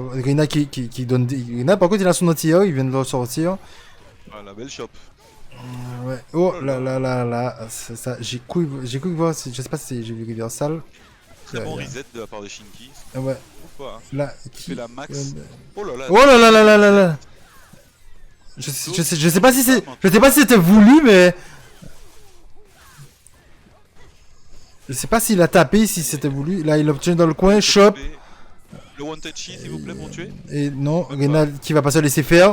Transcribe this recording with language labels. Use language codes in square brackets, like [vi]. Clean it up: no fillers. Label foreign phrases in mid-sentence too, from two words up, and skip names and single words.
[fr] Reynald qui donne... Reynald, par contre, il a son anti-hero, il vient de le sortir. Voilà, belle chop. Ouais. Oh là là là là, ça, j'ai cru voir, je sais pas si j'ai vu Reversal. Très bon reset de la part de Shinki. Ouais. Ou pas, hein. Là, Il fait la max. Oh là là. Oh là là là là là là. Je sais pas si c'est, je sais pas si c'était voulu, mais je sais pas s'il a tapé, si c'était voulu. Là, il obtient dans le coin, shop. Le one touchy s'il vous plaît pour tuer. Et non, Reynald qui va pas se laisser faire.